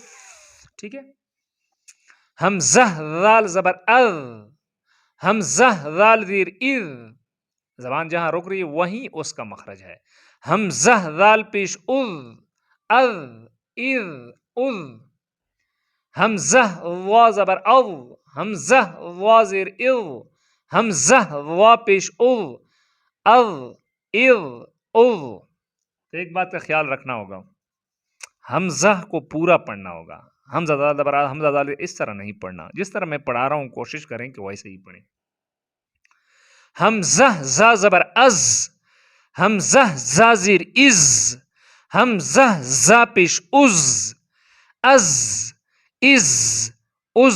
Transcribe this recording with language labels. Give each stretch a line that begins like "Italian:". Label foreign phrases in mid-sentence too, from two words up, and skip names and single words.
Urdu: ٹھیک ہے. ہمزہ ذال زبر اذ، ہمزہ ذال زیر اذ، زبان جہاں رک رہی ہے وہیں اس کا مخرج ہے. ہمزہ ذال پیش اُذ، اَذ، اِذ، اُذ. حمزہ وا زبر او، حمزہ وا زیر او، حمزہ وا پیش او، او. تو ایک بات کا خیال رکھنا ہوگا، حمزہ کو پورا پڑھنا ہوگا. حمزہ دال زبر آ، حمزہ دال اس طرح نہیں پڑھنا، جس طرح میں پڑھا رہا ہوں کوشش کریں کہ ویسے ہی پڑھیں. حمزہ زا زبر از، حمزہ زا زیر از، حمزہ زا پیش از، از از.